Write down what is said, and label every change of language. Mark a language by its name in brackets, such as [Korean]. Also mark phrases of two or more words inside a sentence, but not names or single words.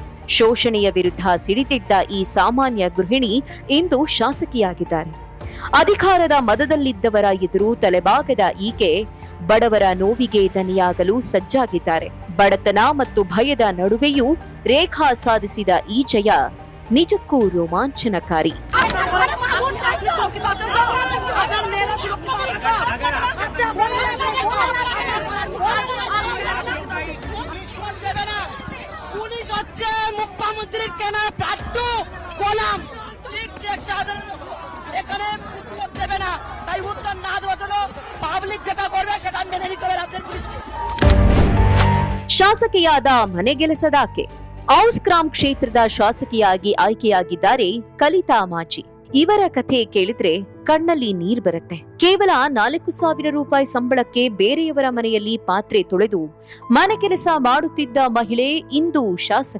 [Kannada] ಶೋಷಣೆಯ ವಿರುದ್ಧ ಸಿಡಿದಿದ್ದ ಈ ಸಾಮಾನ್ಯ ಗೃಹಿಣಿ ಇಂದು ಶಾಸಕಿಯಾಗಿದ್ದಾರೆ. ಅಧಿಕಾರದ ಮದದಲ್ಲಿದ್ದವರ ಎದುರು ತಲೆಬಾಗದ ಈಕೆ ಬಡವರ ನೋವಿಗೆ ದನಿಯಾಗಲು ಸಜ್ಜಾಗಿದ್ದಾರೆ. ಬಡತನ ಮತ್ತು ಭಯದ ನಡುವೆಯೂ ರೇಖಾ ಸಾಧಿಸಿದ ಈ ಜಯ ನಿಜಕ್ಕೂ ರೋಮಾಂಚನಕಾರಿ. [Bangla] মুখ্যমন্ত্রীর কেনা প্রাপ্য গোলাম এখানে উত্তর দেবে না, তাই উত্তর না দেওয়ার জন্য পাবলিক যেটা করবে সেটা মেনে নিতে হবে রাজ্যের পুলিশকে. [Kannada] ಶಾಸಕಿಯಾದ ಮನೆಗೆಲಸದಾಕೆ. ಔಸ್ಕ್ರಾಮ್ ಕ್ಷೇತ್ರದ ಶಾಸಕಿಯಾಗಿ ಆಯ್ಕೆಯಾಗಿದ್ದಾರೆ ಕಲಿತಾ ಮಾಜಿ. ಇವರ ಕಥೆ ಕೇಳಿದ್ರೆ ಕಣ್ಣಲ್ಲಿ ನೀರ್ ಬರುತ್ತೆ. ಕೇವಲ 4,000 ರೂಪಾಯಿ ಸಂಬಳಕ್ಕೆ ಬೇರೆಯವರ ಮನೆಯಲ್ಲಿ ಪಾತ್ರೆ ತೊಳೆದು ಮನೆ ಕೆಲಸ ಮಾಡುತ್ತಿದ್ದ ಮಹಿಳೆ ಇಂದು ಶಾಸಕ.